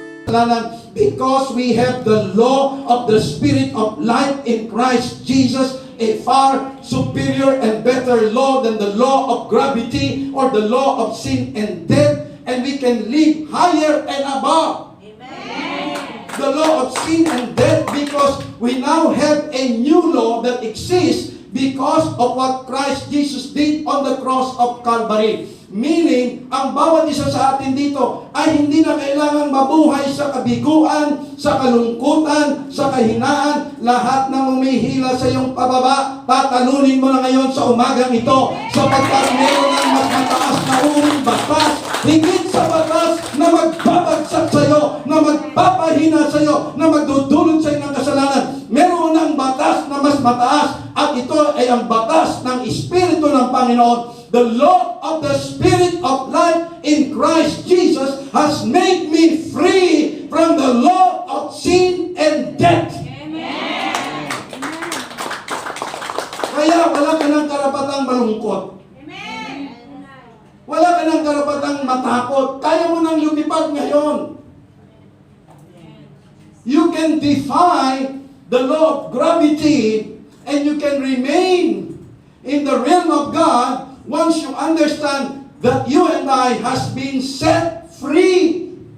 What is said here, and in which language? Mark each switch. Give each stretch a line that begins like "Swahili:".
Filipino: kasalanan,
English: because we have the law of the Spirit of life in Christ Jesus, a far superior and better law than the law of gravity or the law of sin and death, and we can live higher and above the law of sin and death, because we now have a new law that exists because of what Christ Jesus did on the cross of Calvary.
Filipino: Meaning, ang bawat isa sa atin dito ay hindi na kailangan mabuhay sa kabiguan, sa kalungkutan, sa kahinaan. Lahat ng umihila sa iyong pababa, tatalunin mo na ngayon sa umagang ito, sapagkat meron ng mas mataas na uring batas, higit sa batas na magbabagsak sa iyo, na magpapahina sa iyo, na magdudulot sa iyo ng kasalanan. Meron ng batas na mas mataas, at ito ay ang batas ng Espiritu ng Panginoon.
English: The law of the Spirit of life in Christ Jesus has made me free from the law of sin and death. Amen.
Filipino: Kaya wala ka ng karapatang malungkot. Amen. Wala ka ng karapatang matakot. Kaya mo nang lumipad ngayon.
English: You can defy the law of gravity and you can remain in the realm of God once you understand that you and I has been set free.